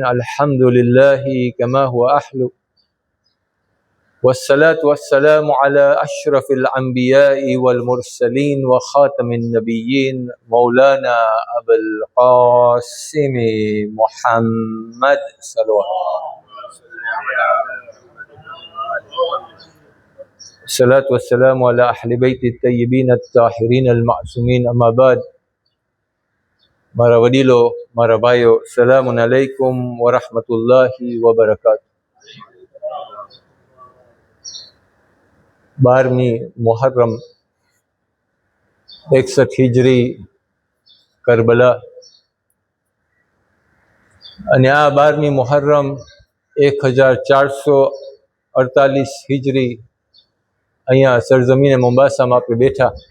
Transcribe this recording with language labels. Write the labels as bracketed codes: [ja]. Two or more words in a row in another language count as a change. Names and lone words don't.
[ar] الحمد لله كما هو أحلو، والصلاة والسلام على أشرف الأنبياء والمرسلين وخاتم النبيين مولانا أبا القاسم محمد صلى الله عليه وسلم. الصلاة والسلام على أهل بيت الطيبين الطاهرين المعصومين. أما بعد، [gu] મારા વડીલો, મારા ભાઈઓ, [ar] سلام عليكم ورحمة الله وبركاته. [gu] 12મી મુહર્રમ 61 હિજરી કરબલા, અને આ 12મી મુહર્રમ 1448 હિજરી અહીંયા સરજમીને મોમ્બાસામાં આપણે બેઠા.